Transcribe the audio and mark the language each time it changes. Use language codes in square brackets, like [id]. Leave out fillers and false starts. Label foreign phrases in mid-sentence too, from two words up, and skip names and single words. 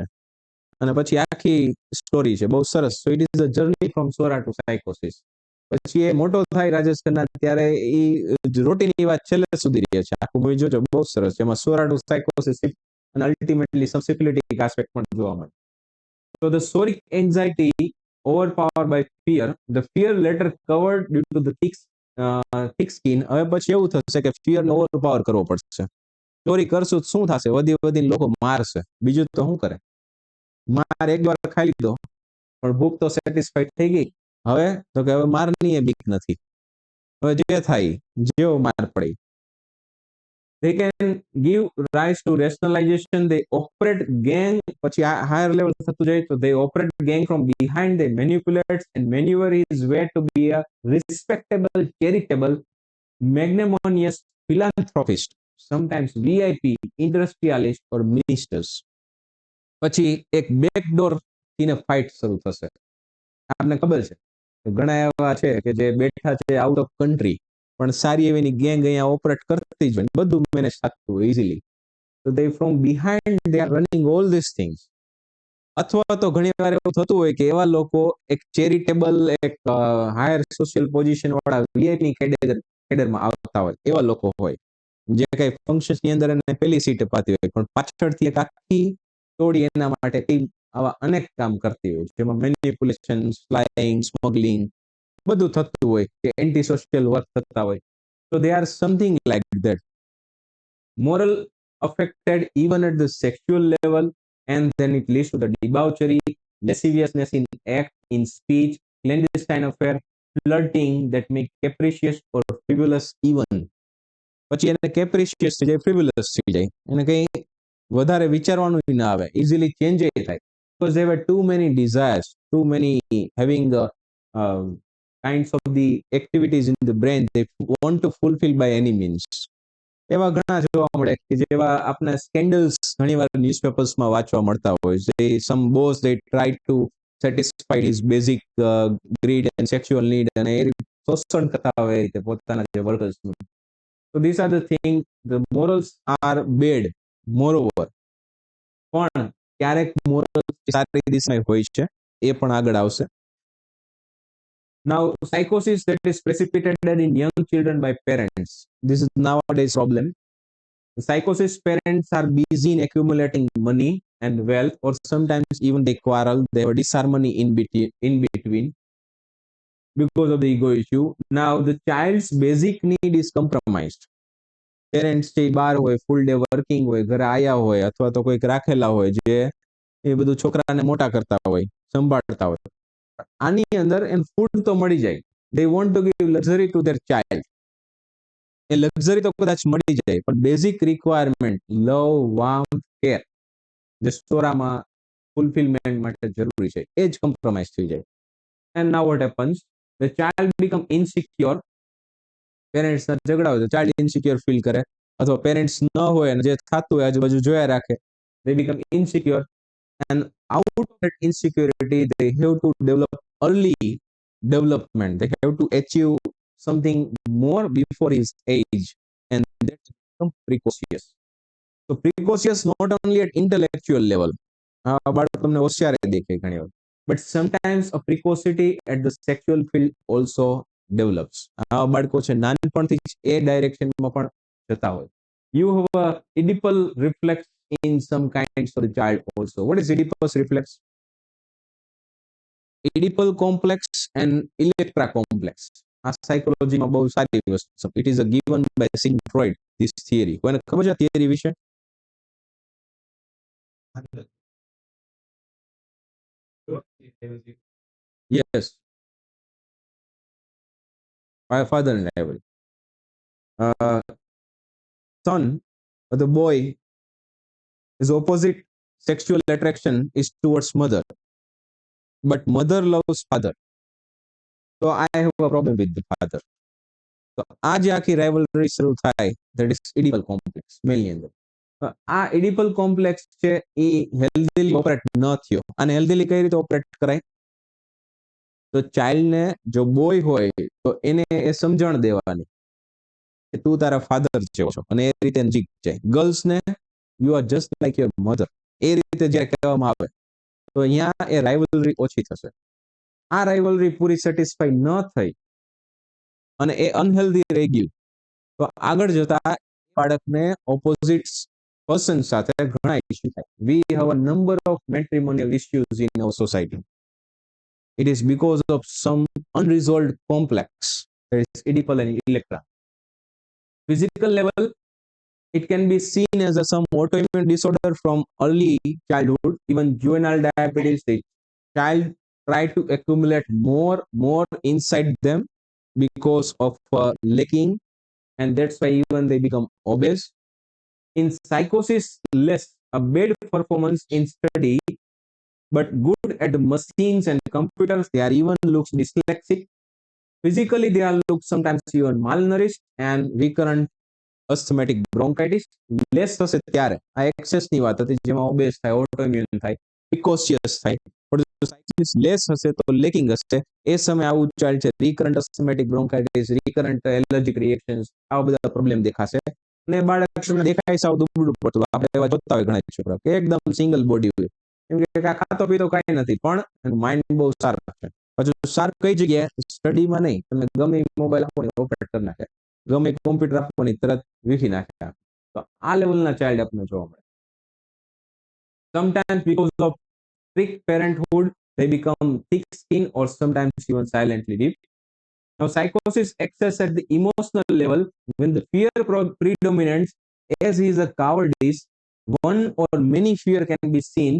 [gu] અને પછી આખી સ્ટોરી છે, બહુ સરસ. [en] So it is a journey from psora to psychosis. [gu] પછી એ મોટો થાય રાજેશ ખન્ના, ત્યારે એ રોટીની વાત છેલ્લે સુધી રહે છે. આખું મૂવી જોજો, બહુ સરસ. જેમાં [en] psora to psychosis [gu] અને [en] ultimately some simplific aspect [gu] પણ જોવા મળે. [en] So the soric anxiety overpowered by fear, the fear later covered due to the thick skin. [gu] હવે પછી એવું થશે કે fear ને ઓવરપાવર કરવો પડશે. ચોરી કરશું શું થશે? વધી વધીને લોકો મારશે. બીજું તો શું કરે? માર એક વાર ખાઈ લીધો પણ ભૂખ તો સેટિસ્ફાઈડ થઈ ગઈ. હવે તો કે હવે મારની એ બીક નથી. હવે જે થાય, જેવો માર પડી. [en] They can give rise to rationalization. They operate gang, પછી higher level [gu] થતું જાય તો [en] they operate gang from behind. They manipulate and maneuver his way to be a respectable, charitable, magnanimous philanthropist, sometimes VIP, industrialist or ministers. [gu] પછી એક બેકડોર થીને ફાઇટ શરૂ થશે. આપને ખબર છે ઘણા એવા છે કે જે બેઠા છે [en] out of country, [gu] પણ સારી એવી ગેંગ અહીંયા ઓપરેટ કરતી જ હોય, બધું મેનેજ થતું હોય ઇઝીલી. [en] તો they from behind they are running all this things. [gu] અથવા તો ઘણી વાર એવું થતું હોય કે એવા લોકો એક ચેરિટેબલ, એક [en] higher social position [gu] વાળા વીઆઈપી કેડરમાં આવતા હોય, એવા લોકો હોય જે કઈ ફંક્શન્સ ની અંદર એને પેલી સીટ અપાતી હોય, પણ પાછળથી એક આખી તોડી એના માટે ટીમ આવા અનેક કામ કરતી હોય, જેમાં મેનિપ્યુલેશન, સ્લાઇંગ, સ્મગલિંગ બધું થતું હોય, કે [en] anti social work [gu] થતા હોય. [en] So they are something like that. moral affected even at the sexual level, and then it leads to the debauchery, lasciviousness in act, in speech, clandestine affair, flirting that make capricious or frivolous even. [gu] પછી એને કેપ્રિશિયસ થઈ જાય, ફ્રિવલસ થઈ જાય, એને કઈ વધારે વિચારવાનું ના આવે, ઇઝીલી ચેન્જ થાય, [en] because there were too many desires, too many having kinds of the activities in the brain they want to fulfill by any means. [gu] એવા ઘણા જોવા મળે કે જેવા આપણા સ્કેન્ડલ્સ ઘણીવાર ન્યૂઝપેપર્સમાં વાંચવા મળતા હોય છે. [en] some boss they try to satisfy his basic greed and sexual need, [gu] અને એ શોષણ કરતા હોય એ રીતે પોતાના જે વર્કર્સનું. [en] So these are the things, the morals are bad moreover, [gu] પણ ક્યારેક મોરલ્સ સારી દિશામાં હોય છે, એ પણ આગળ આવશે. [en] Now, psychosis that is precipitated in young children by parents. This is nowadays problem. Psychosis parents are busy in accumulating money and wealth, or sometimes even they quarrel, they have disharmony in between because of the ego issue. Now, the child's basic need is compromised. [gu] પેરેન્ટ્સ છે બહાર હોય, [en] full day working [gu] હોય, ઘરે આયા હોય, અથવા તો કોઈક રાખેલા હોય જે એ બધું છોકરાને મોટા કરતા હોય, સંભાળતા હોય. આની અંદર એમ ફૂડ તો મળી જાય, [en] they want to give luxury to their child. [gu] એ લક્ઝરી તો કદાચ મળી જાય, પણ [en] basic requirement, [gu] લવ, વાર્મ, કેર, જે સ્ટોરામાં ફુલફિલમેન્ટ માટે જરૂરી છે, એ જ કોમ્પ્રોમાઇઝ થઈ જાય. [en] And now what happens? The child become insecure. પેરેન્ટ્સ ના ઝઘડા હોય તો ચાઇલ્ડ ઇનસિક્યોર ફીલ કરે, અથવા પેરેન્ટ્સ ન હોય અને જે થતું હોય આજુબાજુ જોયા રાખે, they become insecure, and out of that insecurity they have to develop early development, they have to achieve something more before his age, and that become precocious. So precocious not only at intellectual level, [gu] બાળક તમને હોશિયાર દેખાય ઘણી વાર, [en] but sometimes a precocity at the sexual field also develops. [gu] બાળકો છે નાનપણથી જ એ ડાયરેક્શનમાં પણ જતા હોય. [en] You have a Oedipal reflex in some kinds of the child also. What is Oedipus reflex? Oedipal complex and Electra complex. [gu] આ સાયકોલોજીમાં બહુ સારી વસ્તુ. [en] It is a given by Sigmund Freud, this theory. [gu] કોઈને ખબર છે થિયરી વિશે? [en] Yes. My father and I will. Son, the boy, his opposite sexual attraction is towards mother, but mother loves father. So I have a problem with the father. [gu] So આ જે આખી rivalry શરૂ થાય, [en] that is Oedipal complex mainly અંદર. [gu] આ [en] Oedipal complex [gu] છે એ [en] healthily operate [gu] ન થયો, અને healthily કઈ રીતે operate કરાય? તો ચાઇલ્ડ ને જો બોય હોય તો એને એ સમજણ દેવાની કે તું તારા ફાધર જેવો છો, અને એ રીતે જીત જાય. ગર્લ્સ ને [en] you are just like your mother, [gu] એ રીતે જ્યારે કહેવામાં આવે તો અહીંયા એ રાઇવલરી ઓછી થશે. આ રાઇવલરી પૂરી સેટિસ્ફાઈ ન થઈ અને એ અનહેલ્ધી રહી ગયું તો આગળ જતા બાળકને [en] opposite person [gu] સાથે ઘણા ઇશ્યુ થાય. [en] We have a number of matrimonial issues in our society. It is because of some unresolved complex, that is Oedipal and Electra. Physical level, it can be seen as some autoimmune disorder from early childhood, even juvenile diabetes. The child try to accumulate more inside them because of lacking, and that's why even they become obese. In psychosis, less a bad performance in study, but good at the machines and computers. They are even looks dyslexic. Physically, they are look sometimes even malnourished and recurrent asthmatic bronchitis. [gu] Less થશે ત્યારે આ એક્સેસ ની વાત હતી, જેમાં ઓબેસ થાય, ઓટોઇમ્યુન થાય, પ્રિકોશિયસ થાય. પણ સાયકોસિસ લેસ હશે તો લેકિંગ હશે, એ સમય આવું ચાલશે. [en] recurrent asthmatic bronchitis, recurrent allergic reactions, [gu] આવા બધા પ્રોબ્લેમ દેખાશે. અને બાળક દેખાય સાવ દુબળું પડતું. આપણે એવા જોતા હોય ઘણા છોકરા કે એકદમ [en] single body [gu] હોય, એમ કે ખાતો પીતો કઈ નથી, પણ માઇન્ડ બહુ સારું છે. હજુ સારું કઈ જગ્યાએ? સ્ટડીમાં નહીં. તમે ગમે મોબાઈલ આપો ને ઓપરેટ કરી નાખે, ગમે કોમ્પ્યુટર આપો ને તરત વીખી નાખે. તો આ લેવલના ચાઇલ્ડ આપણને જોવા મળે. [en] Sometimes because of strict parenthood, they become thick skin or sometimes even silently deep. Now, psychosis excess at the emotional level when the fear predominates as he is a cowardice, one or many fear can be seen.